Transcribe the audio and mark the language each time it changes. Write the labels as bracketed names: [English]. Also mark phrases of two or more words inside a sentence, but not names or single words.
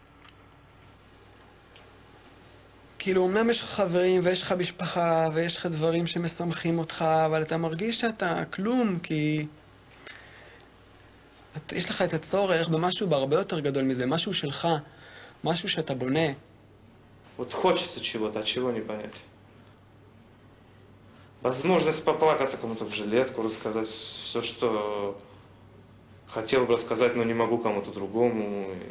[Hebrew] כאילו, אמנם יש לך חברים ויש לך משפחה ויש לך דברים שמשמחים אותך, אבל אתה מרגיש שאתה כלום, כי יש לך את הצורך במשהו בהרבה יותר גדול מזה, משהו שלך, משהו שאתה בונה. [Russian] Вот хочется чего-то, а чего не понять. Возможность поплакаться кому-то в жилетку, рассказать все, что хотел бы рассказать, но не могу кому-то другому.